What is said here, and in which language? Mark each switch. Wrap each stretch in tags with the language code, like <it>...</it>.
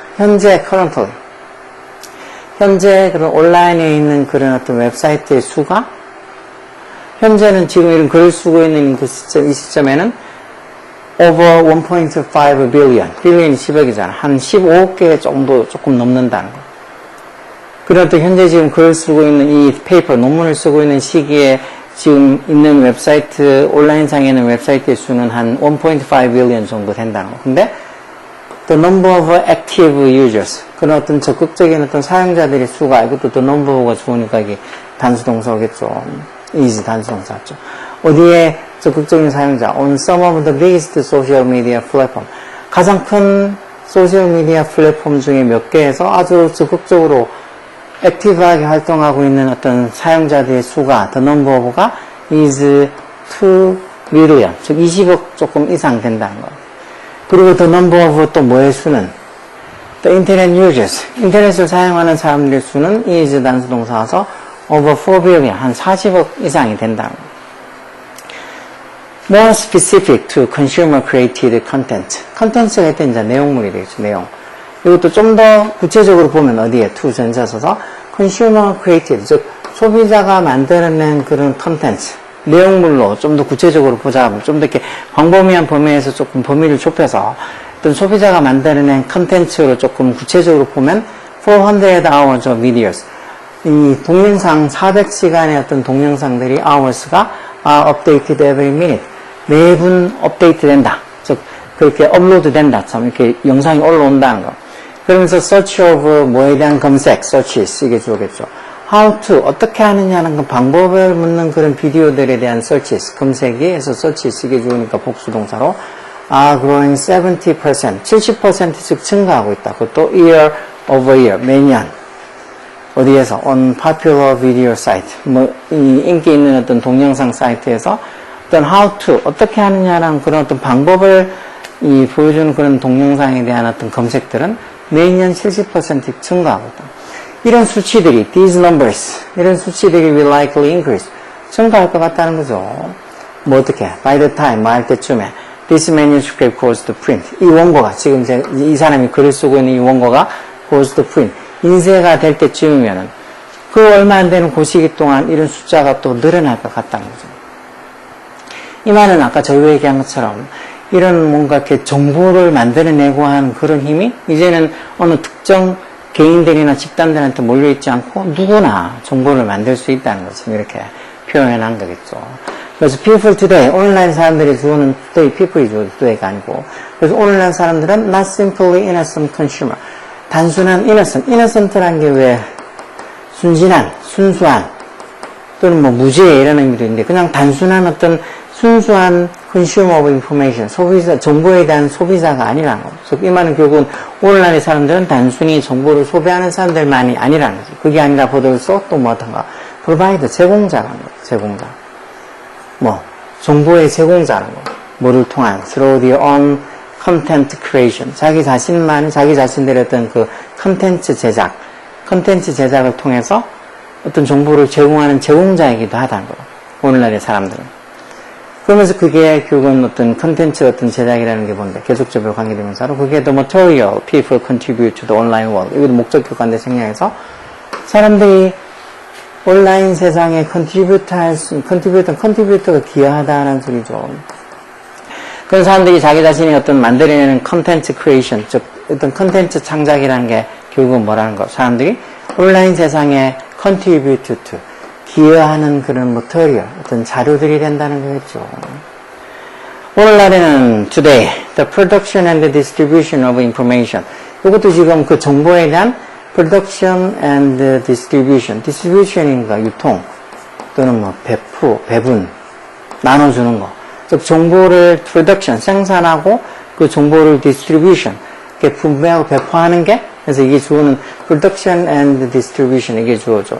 <ko>현재,</ko> <en>currently.</en> <ko>현재 그런 온라인에 있는 그런 어떤 웹사이트의 수가, 현재는 지금 이런 글을 쓰고 있는 이 시점에는</ko> <en>over 1.5 billion.</en> <ko>billion이 10억이잖아. 한 15억 개 정도 조금 넘는다는 거. 그런 또 현재 지금 글을 쓰고 있는 이 페이퍼, 논문을 쓰고 있는 시기에 지금 있는 웹사이트, 온라인상에 있는 웹사이트의 수는 한 1.5 billion 정도 된다는 거. 근데</ko> <en>the number of active users.</en> <ko>그런 어떤 적극적인 어떤 사용자들의 수가, 이것도</ko> <en>the number</en> <ko>가 좋으니까 이게 단수동사겠죠. is 단수동사죠. 어디에 적극적인 사용자,</ko> <en>on some of the biggest social media platform.</en> <ko>가장 큰 소셜미디어 플랫폼 중에 몇 개에서 아주 적극적으로 액티브하게 활동하고 있는 어떤 사용자들의 수가,</ko> <en>the number of</en> <ko>가</ko> <en>is 2 million,</en> <ko>즉 20억 조금 이상 된다는 거예요. 그리고 the number of 또 뭐의 수는</ko> <en>the internet users,</en> <ko>인터넷을 사용하는 사람들의 수는 is 단수동사와서</ko> <en>over 4 billion,</en> <ko>한 40억 이상이 된다는 거예요.</ko> <en>More specific to consumer created content.</en> <ko>컨텐츠가 일단 이제 내용물이 되겠죠, 내용. 이것도 좀 더 구체적으로 보면 어디에 to 전자 써서</ko> <en>consumer created,</en> <ko>즉 소비자가 만들어낸 그런 컨텐츠, 내용물로 좀 더 구체적으로 보자, 좀 더 이렇게 광범위한 범위에서 조금 범위를 좁혀서 어떤 소비자가 만들어낸 컨텐츠로 조금 구체적으로 보면</ko> <en>400 hours of videos.</en> <ko>이 동영상 400시간의 어떤 동영상들이 hours가</ko> <en>are updated every minute.</en> <ko>매분 업데이트 된다. 즉, 그렇게 업로드 된다. 참, 이렇게 영상이 올라온다는 거. 그러면서</ko> <en>search of</en> <ko>뭐에 대한 검색, searches, 이게 주어겠죠.</ko> <en>how to,</en> <ko>어떻게 하느냐는 그 방법을 묻는 그런 비디오들에 대한 searches, 검색에서 searches, 이게 주어니까 복수동사로</ko> <en>are growing 70%,</en> <ko>70%씩 증가하고 있다. 그것도</ko> <en>year over year,</en> <ko>매년. 어디에서?</ko> <en>on popular video site.</en> <ko>뭐, 이 인기 있는 어떤 동영상 사이트에서 어떤 how to, 어떻게 하느냐라는 그런 어떤 방법을 보여주는 그런 동영상에 대한 어떤 검색들은 매년 70% 증가하고 있다. 이런 수치들이,</ko> <en>these numbers,</en> <ko>이런 수치들이</ko> <en>will likely increase,</en> <ko>증가할 것 같다는 거죠. 뭐 어떻게?</ko> <en>by the time,</en> <ko>뭐 할 때쯤에,</ko> <en>this manuscript goes to print.</en> <ko>이 원고가, 지금 이 사람이 글을 쓰고 있는 이 원고가</ko> <en>goes to print.</en> <ko>인쇄가 될 때쯤이면은, 그 얼마 안 되는 그 시기 동안 이런 숫자가 또 늘어날 것 같다는 거죠. 이 말은 아까 저희가 얘기한 것처럼 이런 뭔가 이렇게 정보를 만들어내고 하는 그런 힘이 이제는 어느 특정 개인들이나 집단들한테 몰려있지 않고 누구나 정보를 만들 수 있다는 거죠. 이렇게 표현한 거겠죠. 그래서</ko> <en>people today,</en> <ko>오늘날 사람들이 주어는 today, people이 주어 today가 아니고, 그래서 오늘날 사람들은</ko> <en>not simply innocent consumer.</en> <ko>단순한 innocent, innocent라는 게 왜 순진한, 순수한, 또는 뭐 무죄 이런 의미도 있는데 그냥 단순한 어떤 순수한</ko> <en>consumer of information,</en> <ko>소비자, 정보에 대한 소비자가 아니라는 거죠. 이 말은 결국은 오늘날의 사람들은 단순히 정보를 소비하는 사람들만이 아니라는 거죠. 그게 아니라 보더라도 또 뭐 어떤가, provide, 제공자라는 거죠. 제공자. 뭐, 정보의 제공자라는 거. 뭐를 통한,</ko> <en>through their own content creation.</en> <ko>자기 자신들의 어떤 그 컨텐츠 제작을 통해서 어떤 정보를 제공하는 제공자이기도 하다는 거예요. 오늘날의 사람들은. 그러면서 그게 결국은 어떤 컨텐츠 어떤 제작이라는 게 뭔데 계속적으로 관계되면서 그게</ko> <en>the material people contribute to the online world.</en> <ko>이것도 목적 교과인데 생략해서 사람들이 온라인 세상에 컨트리뷰터가 기여하다는 소리죠. 그런 사람들이 자기 자신이 어떤 만들어내는 컨텐츠 크리에이션, 즉 어떤 컨텐츠 창작이라는 게 결국은 뭐라는 거? 사람들이 온라인 세상에</ko> <en>contribute to,</en> <ko>기여하는 그런 material, 어떤 자료들이 된다는 거겠죠. 오늘날에는</ko> <en>today, the production and the distribution of information.</en> <ko>이것도 지금 그 정보에 대한</ko> <en>production and distribution.</en> <ko>distribution인가 유통 또는 뭐 배분, 나눠주는 거. 즉 정보를 production, 생산하고 그 정보를 distribution, 이렇게 분배하고 배포하는 게 그래서 이게 주어는 production and distribution 이게 주어죠.</ko>